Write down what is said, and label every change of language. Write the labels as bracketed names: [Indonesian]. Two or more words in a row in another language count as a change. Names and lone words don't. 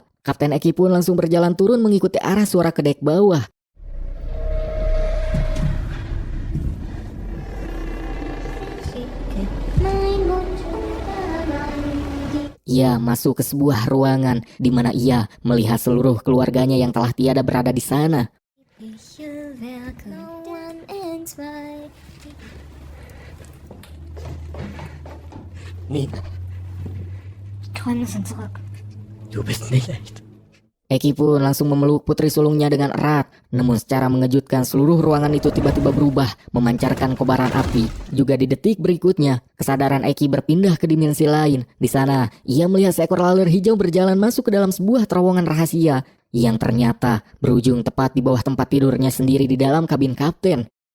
[Indonesian] Kapten Eki pun langsung berjalan turun mengikuti arah suara ke dek bawah. Ia masuk ke sebuah ruangan di mana ia melihat seluruh keluarganya yang telah tiada berada di sana. [German] Nina, du bist nicht echt. [Indonesian] Eki pun langsung memeluk putri sulungnya dengan erat. Namun secara mengejutkan seluruh ruangan itu tiba-tiba berubah, memancarkan kobaran api. Juga di detik berikutnya, kesadaran Eki berpindah ke dimensi lain. Di sana, ia melihat seekor laler hijau berjalan masuk ke dalam sebuah terowongan rahasia yang ternyata berujung tepat di bawah tempat tidurnya sendiri di dalam kabin kapten.